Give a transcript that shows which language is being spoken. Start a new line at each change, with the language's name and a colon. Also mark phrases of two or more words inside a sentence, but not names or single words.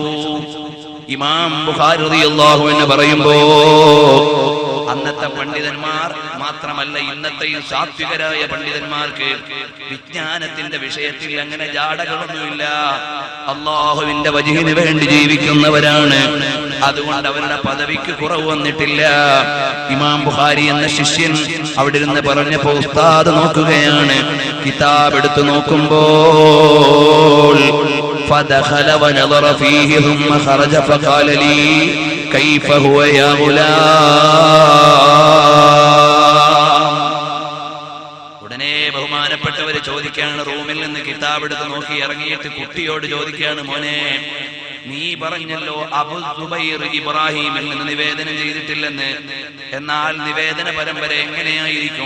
Malayalam: ഇമാം ബുഖാരി
Arabic: رضي الله عنه
Malayalam: പറയുമ്പോ, അന്നത്തെ പണ്ഡിതന്മാർ മാത്രമല്ല ഇന്നത്തെയും സാത്വികരായ പണ്ഡിതന്മാർക്ക് വിജ്ഞാനത്തിന്റെ വിഷയത്തിൽ അങ്ങനെ ജാടകളൊന്നുമില്ല. അല്ലാഹുവിന്റെ വജ്ഹിന് വേണ്ടി ജീവിക്കുന്നവരാണ്. അതുകൊണ്ട് അവരുടെ പദവിക്ക് കുറവ് വന്നിട്ടില്ല. ഇമാം ബുഖാരി എന്ന ശിഷ്യൻ അവിടെ ഇരുന്ന് പറഞ്ഞപ്പോ ഉസ്താദ് നോക്കുകയാണ്. കിതാബ് എടുത്തു നോക്കുമ്പോൾ
Arabic: فدخل ونظر فيه ثم خرج فقال لي كيف هو يا غلام.
Malayalam: ഉടനെ ബഹുമാനപ്പെട്ടവര് ചോദിക്കുകയാണ്, റൂമിൽ നിന്ന് കിതാബ് എടുത്ത് നോക്കി ഇറങ്ങിയിട്ട് കുട്ടിയോട് ചോദിക്കുകയാണ്, മോനെ നീ പറഞ്ഞല്ലോ അബൂ സുബൈർ ഇബ്രാഹിമിൽ നിന്ന് നിവേദനം ചെയ്തിട്ടില്ലെന്ന്, എന്നാൽ നിവേദന പരമ്പര എങ്ങനെയായിരിക്കും?